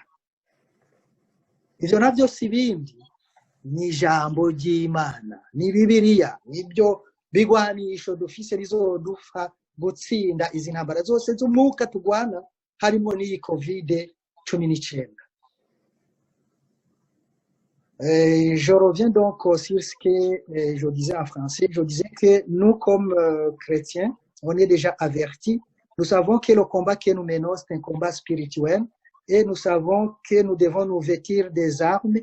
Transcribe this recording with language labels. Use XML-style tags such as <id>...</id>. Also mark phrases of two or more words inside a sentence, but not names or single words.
<rn>Ivyo navyo si bindi, ni ijambo ry'Imana, ni Bibiliya, nibyo bigwanisho dufise bizodufa gutsinda izi ntambara zose z'umwuka tugwana, harimo n'iyi COVID-19.</rn> <fr>Je reviens donc sur ce que je disais en français. Je disais que nous, comme chrétiens, on est déjà avertis. Nous savons que le combat que nous menons, c'est un combat spirituel. Et nous savons que nous devons nous vêtir des armes.</fr>